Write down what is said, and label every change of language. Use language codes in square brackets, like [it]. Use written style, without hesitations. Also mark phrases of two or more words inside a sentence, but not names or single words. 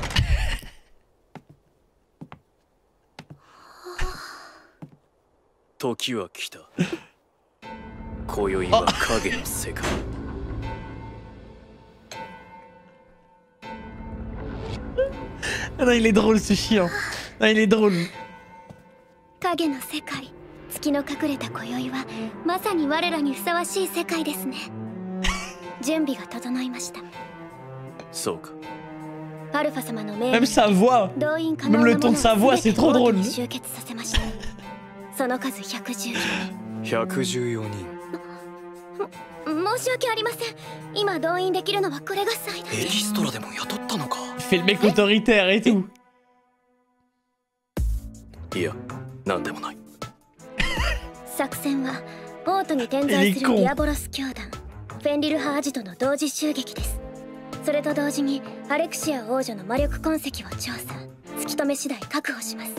[ja] 時は来た. 今宵は影の世界. [fr] Ah non, il est drôle ce chien. Non, il est drôle. [ja] 影の世界、月の隠れた今宵はまさに我らにふさわしい世界ですね。準備が整いました。そうか。アルファ様の命令 [fr] Même sa voix. [ja] 動員可 [fr] Même [ja] 能 [fr] le [ja] な [fr] ton [ja] も [fr] de [ja] の [fr] sa [ja] を [fr] voix, [ja] 全 [fr] c'est [ja] て [fr] trop [ja] コート [fr] drôle. [ja] に集結させました。その数114人。 114人。申し訳ありません。今動員できるのはこれが最大。エキストラでも雇ったのか。 [fr] Il fait le mec autoritaire et tout. [ja] いや、なんでもない。作戦はオートに点在するディアボロス教団フェンリル派アジトの同時襲撃です。それと同時にアレクシア王女の魔力痕跡を調査、突き止め次第確保します。